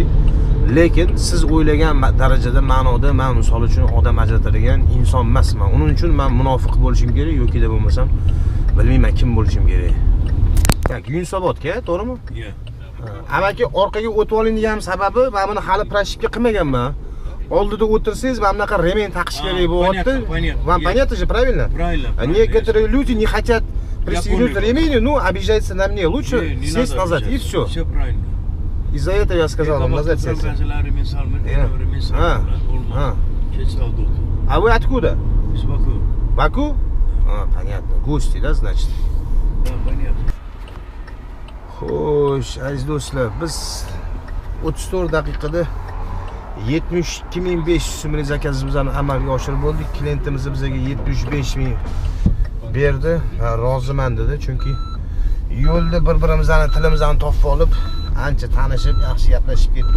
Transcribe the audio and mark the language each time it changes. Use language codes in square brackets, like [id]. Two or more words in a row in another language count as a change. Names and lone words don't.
[uz] Lekin siz o'ylagan darajada, ma'noda men misol uchun odam ajratadigan inson emasman. Uning uchun men munofiq bo'lishim kerak yoki da bo'lmasam bilmayman kim bo'lishim kerak. Yunusobodga, to'g'rimi? Yo'q. Amaki orqaga o'tib oling degan sababi, men buni hali prashipga qilmaganman. Oldida o'tirsangiz, men bunaqa remen taqish kerak bo'lyapti. [ru] Вам понятно же, правильно? Правильно. Некоторые люди не хотят пристегнуть ремень, ну, обижаются на мне. Лучше сесть назад, и все. Все правильно. Из-за этого я сказал вам назад сесть. А вы откуда? Из Баку. Баку? Понятно. Гости, да, значит? Да, понятно. [uz] Xo'sh, aziz do'stlar, biz 34 daqiqada 72.500 so'mlik zakazimizni amalga oshirib bo'ldik. Klientimiz bizga 75.000 berdi. Roziman dedi, chunki yo'lda bir-birimizning tilimizni topib olib, ancha tanishib, yaxshi gaplashib ketdik.